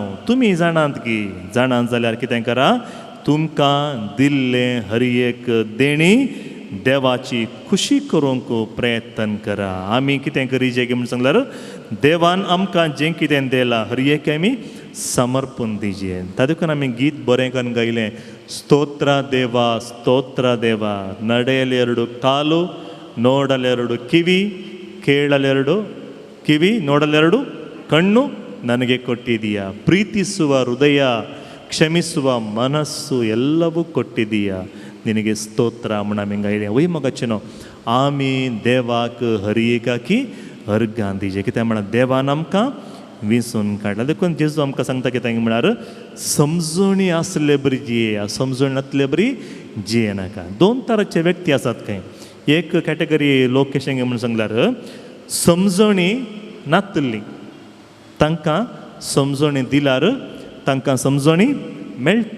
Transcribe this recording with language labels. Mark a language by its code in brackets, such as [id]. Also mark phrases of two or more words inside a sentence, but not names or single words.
[kok] तुमी जाणात की जाणात जाल्यार कितें करा, तुमकां दिल्लें हर एक देणी देवाची खुशी करूंक प्रयत्न करा. आमी कितें करी जें म्हणून सांगल्यार देवान आमकां जें कितें दिलां हर एक आमी समर्पण दिजें. तातूंत आमी गीत बरें करून गायलें, स्तोत्र देवा [kn] ನಡೆಯಲೆರಡು ಕಾಲು ನೋಡಲೆರಡು ಕಿವಿ ಕೇಳಲೆರಡು ಕಿವಿ ನೋಡಲೆರಡು ಕಣ್ಣು ನನಗೆ ಕೊಟ್ಟಿದೀಯಾ, ಪ್ರೀತಿಸುವ ಹೃದಯ ಕ್ಷಮಿಸುವ ಮನಸ್ಸು ಎಲ್ಲವೂ ಕೊಟ್ಟಿದೀಯಾ, ನಿನಗೆ ಸ್ತೋತ್ರ [kok] म्हणून आमी गायलें. वय मगचेनो आमी देवाक हर एकाकी अर्गां दिजें. कित्याक म्हणल्यार देवान आमकां विंसून काडला. देखून जेजू आमकां सांगता कितें म्हळ्यार समजणी आसले बरी जियेया, समजण नासले बरी जिये नाका. दोन तरांचे व्यक्ती आसात खंय. एक कॅटेगरी लोक कशें म्हणून सांगल्यार समजणी नातली, तांकां समजणी दिल्यार तांकां समजणी मेळटा.